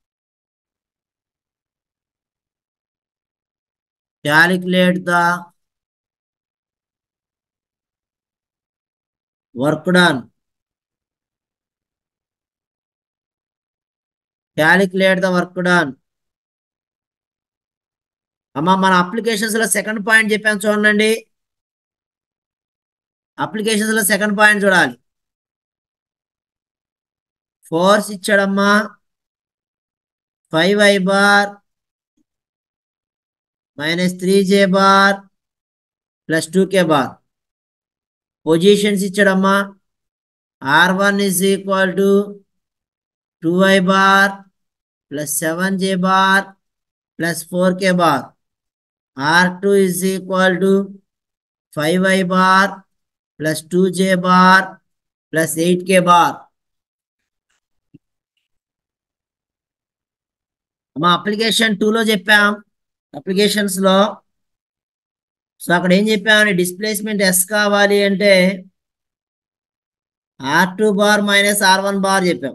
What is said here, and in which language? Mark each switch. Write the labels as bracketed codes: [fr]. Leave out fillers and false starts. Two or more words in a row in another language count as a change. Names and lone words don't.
[en] Calculate the work done. Calculate the work done. [te] అమ్మా మన అప్లికేషన్స్ లో [en] second point [te] చెప్పాను చూడండి. అప్లికేషన్స్ లో [en] second point [te] చూడాలి. ఫోర్స్ ఇచ్చాడమ్మా [en] 5I bar minus 3J bar plus 2K bar. [te] పొజిషన్స్ ఇచ్చాడమ్మా [en] R1 is equal to 2I bar plus 7J bar plus 4K bar. R2 is equal to 5I bar plus 2J bar plus 8K bar. [te] అమ్మా అప్లికేషన్ 2 లో చెప్పాం. అప్లికేషన్స్ లో సో అక్కడ ఏం చెప్పామని డిస్ప్లేస్మెంట్ ఎస్ కావాలి అంటే [en] R2 bar minus R1 bar [te] చెప్పాం.